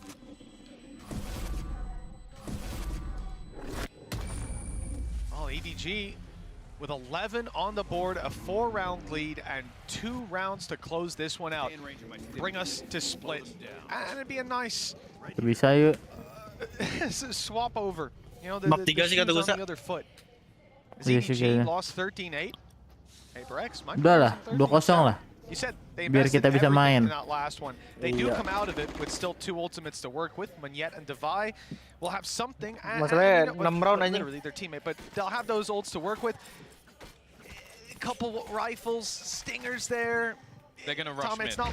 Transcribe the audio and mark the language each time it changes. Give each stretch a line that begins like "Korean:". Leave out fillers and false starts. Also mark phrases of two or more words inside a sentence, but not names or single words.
English: Oh, EDG with 11 on the board, a 4-round lead, and 2 rounds to close this one out. Bring us to split, and it'd be a nice
Indonesian: Bisa yuk.
English: swap over. You know, the shoes on the other foot. As EDG lost 13-8,
Indonesian: Udahlah, 2-0 lah.
English: You said they
Indonesian: Biar
English: invested
Indonesian: kita bisa
English: everything
Indonesian: main.
English: in that last one. They do come out of it with still 2 ultimates to work with. Monyet and Devi will have something.
Indonesian: Masalahnya 6 round anjing.
English: Literally their teammate, but they'll have those ults to work with. A couple rifles, stingers there. They're gonna rush Tom, it's mid.